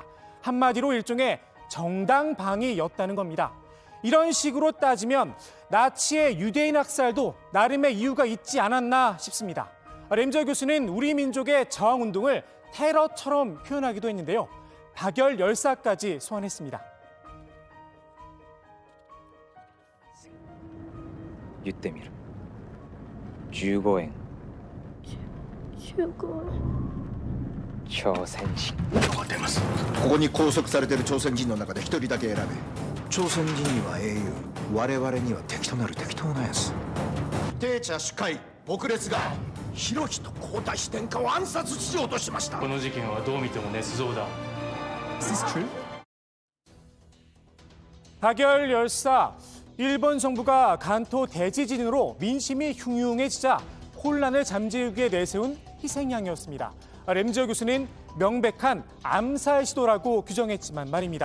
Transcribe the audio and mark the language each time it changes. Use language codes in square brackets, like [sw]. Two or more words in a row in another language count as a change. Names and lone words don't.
[ko] 한마디로 일종의 정당방위였다는 겁니다. 이런 식으로 따지면 나치의 유대인 학살도 나름의 이유가 있지 않았나 싶습니다. 램지어 교수는 우리 민족의 저항운동을 테러처럼 표현하기도 했는데요. 박열 열사까지 소환했습니다. [ja] 言ってみる。15円。 15円。朝鮮人。が出ます。ここに拘束されている朝鮮人の中で一人だけ選べ。朝鮮人には英雄、我々には敵となる適当なやつ。帝茶主会僕列が広仁皇太子殿下を暗殺しようとしました。この事件はどう見ても捏造だ。 [en] Is this true? [ko] 박열 열사, 일본 정부가 간토 대지진으로 민심이 흉흉해지자 혼란을 잠재우기에 내세운 희생양이었습니다. 램지어 교수는 명백한 암살 시도라고 규정했지만 말입니다.